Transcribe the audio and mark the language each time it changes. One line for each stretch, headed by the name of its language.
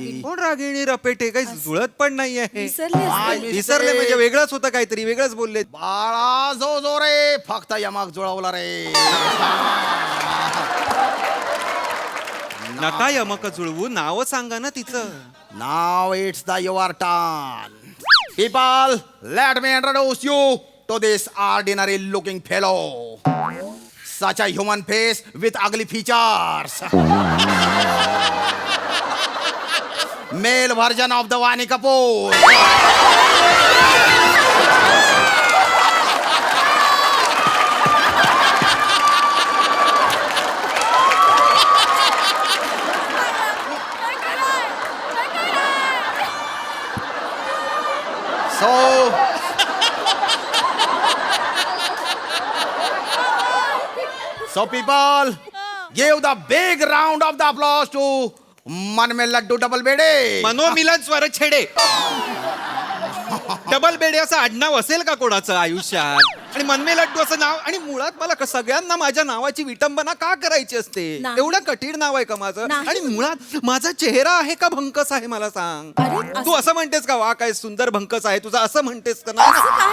Marathi: कोण रागिणी लपेटे? काही जुळत पण नाही आहे. विसरले असते. विसरले म्हणजे वेगळंच होतं, काहीतरी वेगळंच बोलले. बाळा जो जो रे, फक्त यमक जुळवलं रे. नका यमक जुळवू, नाव सांगा ना तिचं.
English: Now it's the your turn. People, let me introduce you to this ordinary looking fellow. Such a human face with ugly features. Male version of the Vani Kapoor. So people, give the big round of the applause to मन में लड्डू double बेडे.
Marathi: मनोमिलन स्वर छेडे. Double बेडे असं आडनाव असेल का कोणाचं आयुष्यात? आणि मनमे लड्डू असं नाव. आणि मुळात मला सगळ्यांना माझ्या नावाची विटंबना का करायची असते? नाही. एवढं कठीण नाव आहे का माझं? नाही. आणि मुळात माझा चेहरा आहे का भंकस आहे मला सांग. अरे, असं- तू असं म्हणतेस का वा काय सुंदर भंकस आहे तुझा, असं म्हणतेस का? नाही ना.